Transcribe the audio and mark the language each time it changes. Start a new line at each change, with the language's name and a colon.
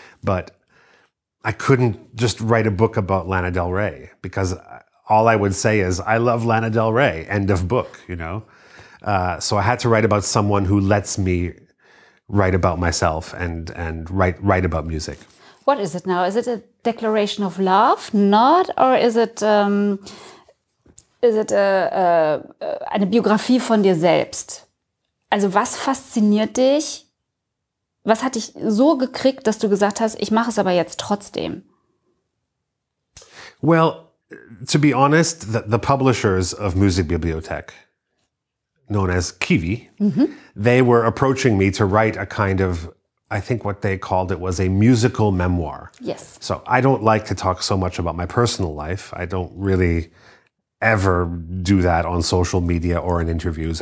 English: But I couldn't just write a book about Lana Del Rey, because all I would say is, I love Lana Del Rey, end of book, So I had to write about someone who lets me write about myself and write about music. What is it now? Is it a declaration of love? Not? Or is it
German: eine Biografie von dir selbst? Also was fasziniert dich? Was hat dich so gekriegt, dass du gesagt hast, ich mache es aber jetzt trotzdem?
English: Well, to be honest, the publishers of Musikbibliothek, known as KiWi, they were approaching me to write a kind of, I think what they called it was a musical memoir. Yes. So I don't like to talk so much about my personal life. I don't really ever do that on social media or in interviews.